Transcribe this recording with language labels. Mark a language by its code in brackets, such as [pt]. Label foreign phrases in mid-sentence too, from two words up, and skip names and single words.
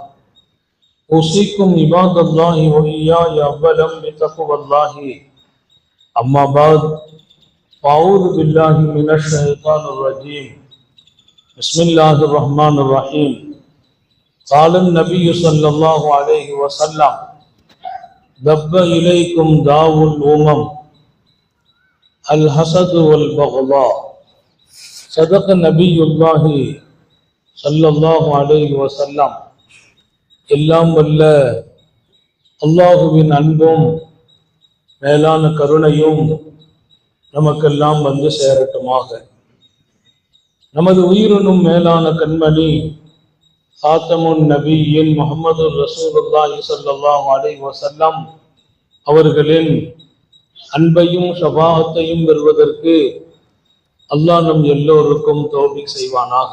[ar] أوصيكم عباد الله وإياي أولا بتقوى الله أما بعد أعوذ بالله من الشيطان الرجيم بسم الله الرحمن الرحيم قال النبي صلى الله عليه وسلم دب إليكم داء الأمم الحسد والبغضاء صدق نبي الله صلى الله عليه وسلم [ta] எல்லாம் வல்ல அல்லாஹுவின் அன்பும் மேலான கருணையும் நமக்கெல்லாம் வந்து சேரட்டுமாக. நமது உயிரினும் மேலான கண்மணி சாத்தமுன் நபியின் [ar] محمد رسول الله صلى الله عليه وسلم [ta] அவர்களின் அன்பையும் ஷஃபாஅத்தையும் பெறுவதற்கு அல்லாஹ் நம் எல்லோருக்கும் தௌஃபீக் செய்வானாக.